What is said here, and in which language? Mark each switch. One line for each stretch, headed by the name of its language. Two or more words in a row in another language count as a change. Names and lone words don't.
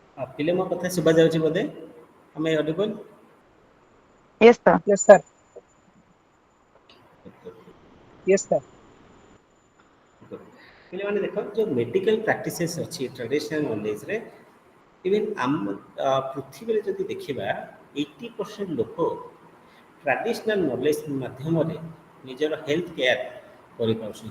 Odia: ପିଲେ ମୋ କଥା ଶୁଭା ଯାଉଛି ବୋଧେ? ଆମେ ଅଡିବଲ୍?
English: Yes, sir. Yes, sir. Yes, sir.
Odia: ପିଲାମାନେ ଦେଖ ଯୋଉ
English: medical practices
Odia: ଅଛି
English: traditional knowledgeରେ,
Odia: ଇଭେନ୍ ଆମ ପୃଥିବୀରେ ଯଦି ଦେଖିବା 80% ଲୋକ
English: traditional knowledge
Odia: ମାଧ୍ୟମରେ ନିଜର
English: health care
Odia: କରିପାରୁଛନ୍ତି।